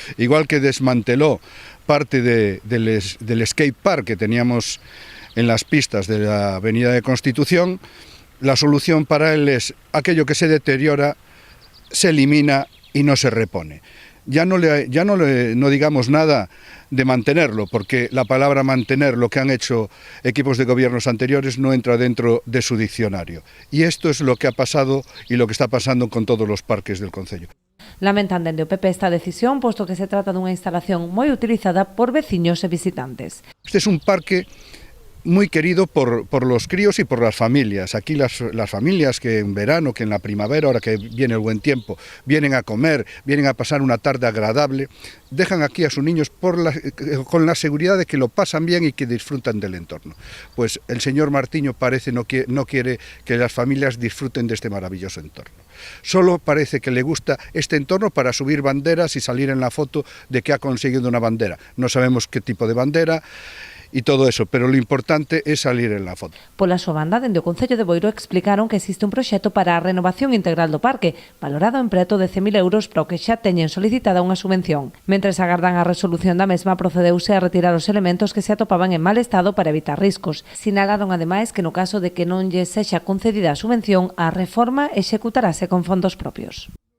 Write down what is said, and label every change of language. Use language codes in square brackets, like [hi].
[es] Igual que desmanteló parte del skate park que teníamos en las pistas de la Avenida de Constitución, la solución para él es aquello que se deteriora, se elimina y no se repone. Ya no digamos nada de mantenerlo, porque la palabra mantener, lo que han hecho equipos de gobiernos anteriores, no entra dentro de su diccionario. Y esto es lo que ha pasado y lo que está pasando con todos los parques del Concello. [gl] Lamentan dende o PP esta decisión, posto que se trata dunha instalación moi utilizada por veciños e visitantes. [es] Este es un parque muy querido por los críos y por las familias. Aquí las familias que en verano, que en la primavera, ahora que viene el buen tiempo, vienen a comer, vienen a pasar una tarde agradable, dejan aquí a sus niños con la seguridad de que lo pasan bien y que disfrutan del entorno. Pues el señor Martiño parece no quiere que las familias disfruten de este maravilloso entorno. Solo parece que le gusta este entorno para subir banderas y salir en la foto de que ha conseguido una bandera. No sabemos qué tipo de bandera. y todo eso, pero lo importante es salir en la foto. [gl] Pola súa banda, dende o Concello de Boiro explicaron que existe un proxecto para a renovación integral do parque, valorado en preto de 100.000 euros para o que xa teñen solicitada unha subvención. Mentres agardan a resolución da mesma, procedeuse a retirar os elementos que se atopaban en mal estado para evitar riscos. Sinalaron ademais que no caso de que non lle sexa concedida a subvención, a reforma executarase con fondos propios.